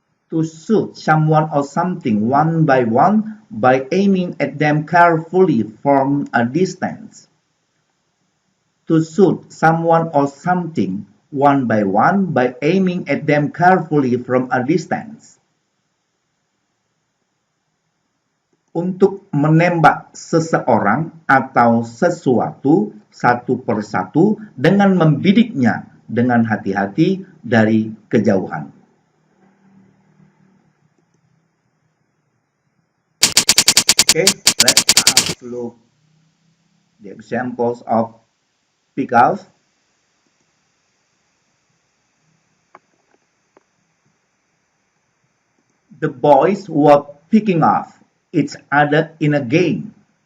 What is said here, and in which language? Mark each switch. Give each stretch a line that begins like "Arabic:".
English: To shoot someone or something one by one by aiming at them carefully from a distance. To shoot someone or something one by one by aiming at them carefully from a distance.
Indonesian: Untuk menembak seseorang atau sesuatu satu persatu dengan membidiknya dengan hati-hati dari kejauhan.
English: Okay, let's have a look the examples of pick off. The boys were picking off each other in a game.